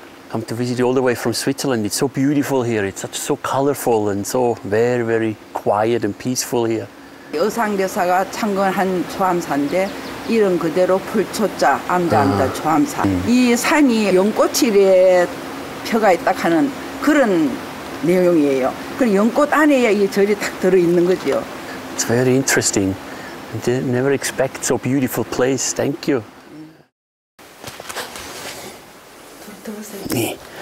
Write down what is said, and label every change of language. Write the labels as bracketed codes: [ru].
[en] Come to visit you all the way from Switzerland. It's so beautiful here. It's so colorful and so very, very quiet and peaceful here. [ko] 의상대사가 창건한 초암사인데 이름 그대로 풀초자 암자 초암사. 이 산이 연꽃이래 펴가 있다 하는 그런 내용이에요. 그 연꽃 안에야 이 절이 딱 들어 있는 거죠. [en] It's very interesting. I didn't never expect so beautiful place. Thank you. [ko] 네.